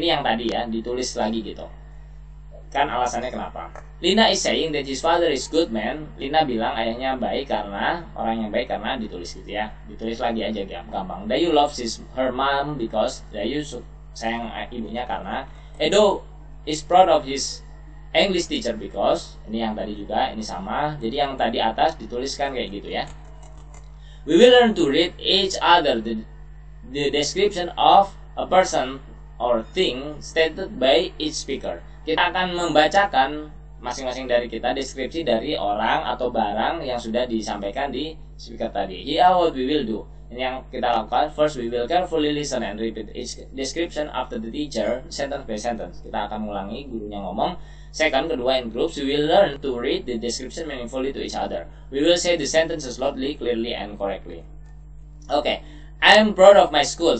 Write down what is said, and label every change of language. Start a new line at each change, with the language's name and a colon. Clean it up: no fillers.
Indonesian: Ini yang tadi ya, ditulis lagi gitu. Kan alasannya kenapa.
English: Lina is saying that his father is good man.
Indonesian: Lina bilang ayahnya baik karena orang yang baik karena ditulis gitu ya. Ditulis lagi aja gampang.
English: Dayu loves her mom because
Indonesian: Dayu sayang ibunya karena
English: Edo is proud of his English teacher because
Indonesian: ini yang tadi juga, ini sama. Jadi yang tadi atas dituliskan kayak gitu ya.
English: We will learn to read each other the description of a person or thing stated by each speaker.
Indonesian: Kita akan membacakan masing-masing dari kita deskripsi dari orang atau barang yang sudah disampaikan di speaker tadi.
English: Here what we will do.
Indonesian: Ini yang kita lakukan.
English: First, we will carefully listen and repeat each description after the teacher, sentence by sentence.
Indonesian: Kita akan mengulangi gurunya ngomong.
English: Second,
Indonesian: kedua,
English: in groups, we will learn to read the description meaningfully to each other. We will say the sentences loudly, clearly, and correctly. Okay, I am proud of my school.